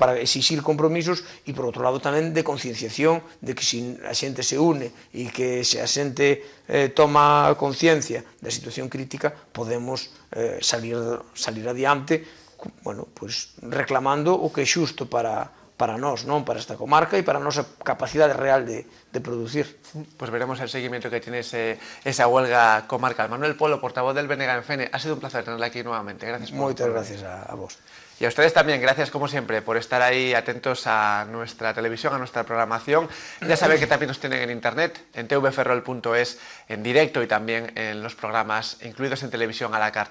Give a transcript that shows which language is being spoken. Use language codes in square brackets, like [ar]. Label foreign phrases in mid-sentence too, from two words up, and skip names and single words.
[gl] Para exixir compromisos, e por outro lado tamén de concienciación de que se a xente se une e que se a xente toma conciencia da situación crítica, podemos salir adiante, [es] bueno, pues, [gl] reclamando o que é xusto para nós, non? Para esta comarca e para a nosa capacidade real de producir. [es] Pues veremos el seguimiento que tiene esa huelga comarcal. Manuel Polo, portavoz del BNG en FENE, ha sido un placer tenerla aquí nuevamente. Gracias. [gl] Moitas gracias a vos. [es] Y a ustedes también, gracias como siempre por estar ahí atentos a nuestra televisión, a nuestra programación. Ya saben que también nos tienen en internet, en tvferrol.es, en directo y también en los programas incluidos en televisión a la carta.